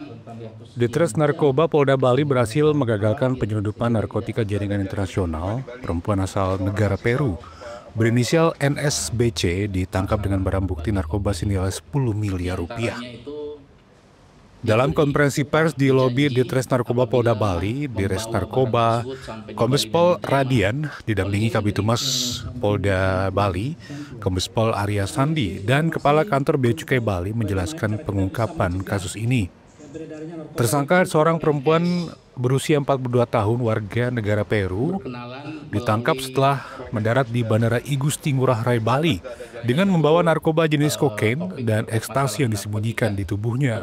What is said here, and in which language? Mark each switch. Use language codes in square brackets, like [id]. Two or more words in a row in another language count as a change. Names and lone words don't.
[id] Ditres Narkoba Polda Bali berhasil mengagalkan penyelundupan narkotika jaringan internasional. Perempuan asal negara Peru berinisial NSBC ditangkap dengan barang bukti narkoba senilai 10 miliar rupiah. Dalam konferensi pers di lobi Ditres Narkoba Polda Bali, Dires Narkoba Kombes Pol Radian didampingi Kabitumas Polda Bali, Kombes Pol Arya Sandi, dan Kepala Kantor Bea Cukai Bali menjelaskan pengungkapan kasus ini. Tersangka seorang perempuan berusia 42 tahun warga negara Peru ditangkap setelah mendarat di Bandara I Gusti Ngurah Rai Bali dengan membawa narkoba jenis kokain dan ekstasi yang disembunyikan di tubuhnya.